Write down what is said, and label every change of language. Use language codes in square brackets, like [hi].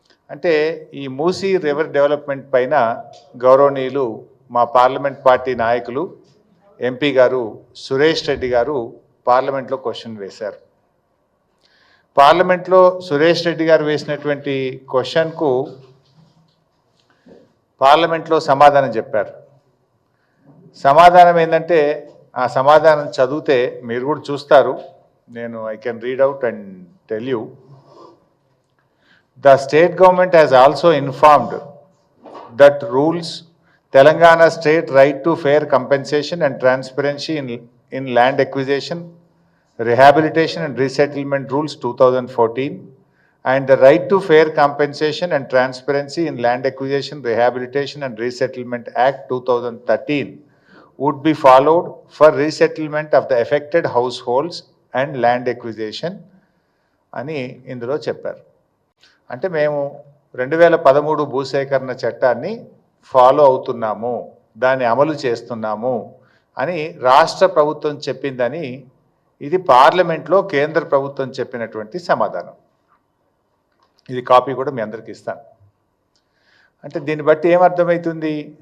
[te] అంటే ఈ Musi river development పైన గౌరవనీయులు మా పార్లమెంట్ పార్టీ నాయకులు ఎంపీ గారు సురేష్ రెడ్డి గారు పార్లమెంట్లో క్వశ్చన్ వేశారు. పార్లమెంట్లో సురేష్ రెడ్డి గారు వేసినటువంటి క్వశ్చన్కు పార్లమెంట్లో సమాధానం చెప్పారు. సమాధానం ఏంటంటే ఆ సమాధానం చదివితే మీరు కూడా చూస్తారు. [en] I can read out and tell you. The state government has also informed that rules Telangana state right to fair compensation and transparency in land acquisition, rehabilitation and resettlement rules 2014 and the right to fair compensation and transparency in land acquisition, rehabilitation and resettlement act 2013 would be followed for resettlement of the affected households and land acquisition [te] అని ఇందులో చెప్పారు. అంటే మేము 2013 భూసేకరణ చట్టాన్ని follow అవుతున్నాము, దాన్ని అమలు చేస్తున్నాము అని రాష్ట్ర ప్రభుత్వం చెప్పిందని ఇది పార్లమెంట్లో కేంద్ర ప్రభుత్వం చెప్పినటువంటి సమాధానం. ఇది కాపీ కూడా మీ అందరికీ ఇస్తాను. అంటే దీన్ని బట్టి ఏమర్థమవుతుంది?